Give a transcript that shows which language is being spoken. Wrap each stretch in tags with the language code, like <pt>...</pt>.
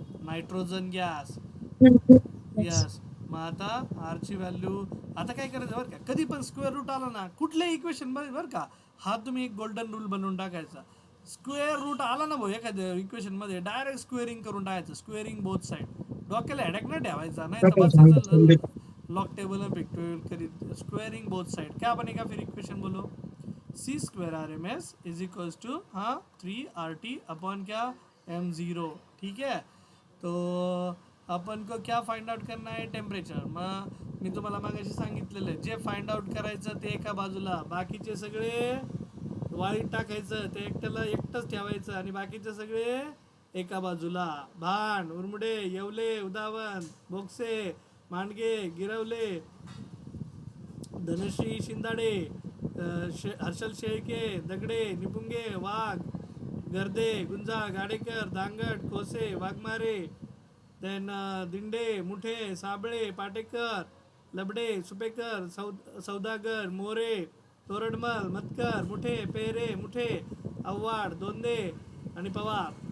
<mr>Nitrogen gas. Yes. मग आता R ची व्हॅल्यू आता काय करायचं बरं का, कधी पण स्क्वेअर रूट आला ना कुठल्याही इक्वेशन मध्ये बरं का, हा तुम्ही एक गोल्डन रूल बनवून टाकायचा. स्क्वेअर रूट आला ना भाऊ एखाद्या इक्वेशन मध्ये, डायरेक्ट स्क्वेअरिंग करून टाकायचं.</mr> <en>Squaring both side.</en> <mr>डोक्याला हेडेक नाही ठेवायचा, नाही तर बसायचं लॉग टेबल पिक्टोरियल करीत.</mr> <en>squaring both side</en> <hi>क्या बनेगा फिर इक्वेशन बोलो? C square R M S is equals to 3RT upon क्या M0. ठीक है. तो अपन को क्या फाइंड आउट करना है?</hi> <en>Temperature.</en> <mr>मग मी तुम्हाला मागाशी सांगितलेलं आहे, जे फाइंड आउट करायचं ते एका बाजूला, बाकीचे सगळे वाळीत टाकायचं, ते एकट्याला एकटंच ठेवायचं आणि बाकीचे सगळे एका बाजूला. भांड, उरमुडे, येवले, उदावन, बोक्से, मांडगे, गिरवले, धनश्री शिंदाडे, हर्षल शेळके, दगडे, निपुंगे, वाघ, गर्दे, गुंजा, गाडेकर, दांगट, कोसे, वाघमारे, देन दिंडे, मुठे, साबळे, पाटेकर, लबडे, सुपेकर, सौदागर, मोरे, तोरडमल, मतकर, मुठे, पेरे, मुठे, आव्हाड, दोंदे आणि पवार.</mr>